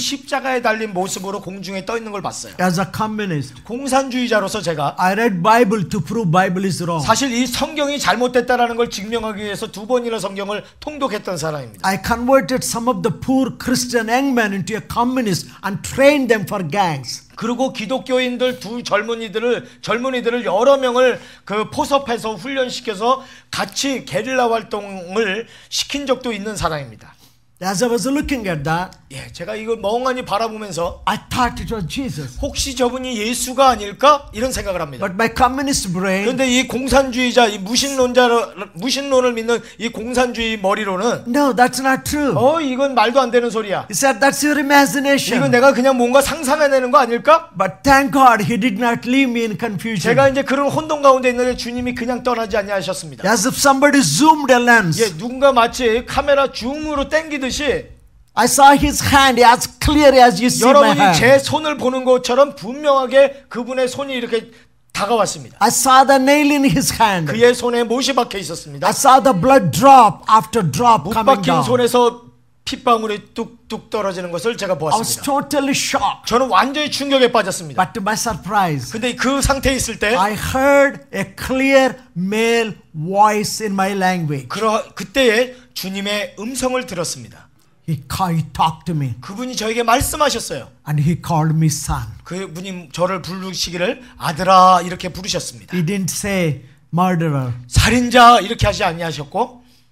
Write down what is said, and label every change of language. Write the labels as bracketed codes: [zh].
[ko] 십자가에 달린 모습으로 공중에 떠 있는 걸 봤어요. [en] As a communist, [ko] 공산주의자로서 제가 [en] I read Bible to prove Bible is wrong. [ko] 사실 이 성경이 잘못됐다라는 걸 증명하기 위해서 2번이나 성경을 통독했던 사람입니다. [en] I converted some of the poor Christian young men into a communist and trained them for gangs. [ko] 그리고 기독교인들 두 젊은이들을 여러 명을 그 포섭해서 훈련시켜서 같이 게릴라 활동을 시킨 적도 있는 사람입니다. [en] As I was looking at that, [ko] 예, 제가 이걸 멍하니 바라보면서 [en] I thought it was Jesus. [ko] 혹시 저분이 예수가 아닐까 이런 생각을 합니다. [en] But my communist brain, [ko] 그런데 이 공산주의자, 이 무신론을 믿는 이 공산주의 머리로는 [en] no, that's not true. [ko] 이건 말도 안 되는 소리야. [en] He said, that's your [ko] 이건 [en] imagination. [ko] 내가 그냥 뭔가 상상해내는 거 아닐까? [en] But thank God he did not leave me in confusion. [ko] 제가 이제 그런 혼돈 가운데 있는데 주님이 그냥 떠나지 아니하셨습니다. [en] As if somebody zoomed a lens. [ko] 예, 누군가 마치 카메라 줌으로 당기듯이 [en] I saw his hand as clear as you see my [ko] 여러분이 제 [en] hand. [ko] 손을 보는 것처럼 분명하게 그분의 손이 이렇게 다가왔습니다. [en] I saw the nail in his hand. [ko] 그의 손에 못이 박혀 있었습니다. [en] I saw the blood drop after drop [ko] 못 [en] coming [ko] 박힌 [en] down. [ko] 손에서 핏방울이 뚝뚝 떨어지는 것을 제가 [en] I was [ko] 보았습니다. [en] totally shocked. [ko] 저는 완전히 충격에 빠졌습니다. [en] But to my surprise, [ko] 근데 그 상태에 있을 때 [en] I heard a clear male voice in my language. [ko] 그때에 주님의 음성을 들었습니다. [en] He talked to me [ko] 그분이 저에게 말씀하셨어요. [en] and he called me son. [ko] 그분이 저를 부르시기를 아들아 이렇게 부르셨습니다. [en] He didn't say murderer. [ko] 살인자 이렇게 하지 아니하셨고